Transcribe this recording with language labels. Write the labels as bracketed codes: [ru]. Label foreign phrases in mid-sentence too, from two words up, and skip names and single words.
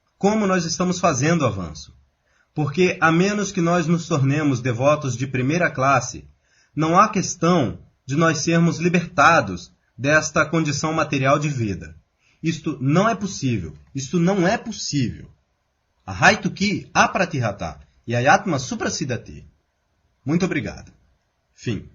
[pt] Como nós estamos fazendo o avanço. porque a menos que nós nos tornemos devotos de primeira classe, não há questão de nós sermos libertados desta condição material de vida. Isto não é possível. Isto não é possível. [sa] अहैतुकी अप्रतिहता ययात्मा सुप्रसीदति. [pt] Muito obrigado. Fim.